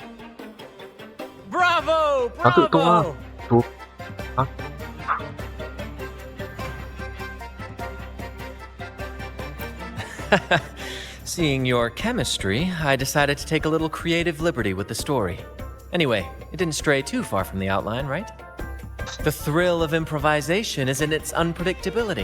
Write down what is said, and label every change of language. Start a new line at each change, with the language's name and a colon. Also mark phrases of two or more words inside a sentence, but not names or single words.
Italian: Bravo!
Vietnamese: Nó tự tua.
Italian: Bravo!
Vietnamese: Thúc.
English: Seeing your chemistry, I decided to take a little creative liberty with the story. Anyway, it didn't stray too far from the outline, right? The thrill of improvisation is in its unpredictability.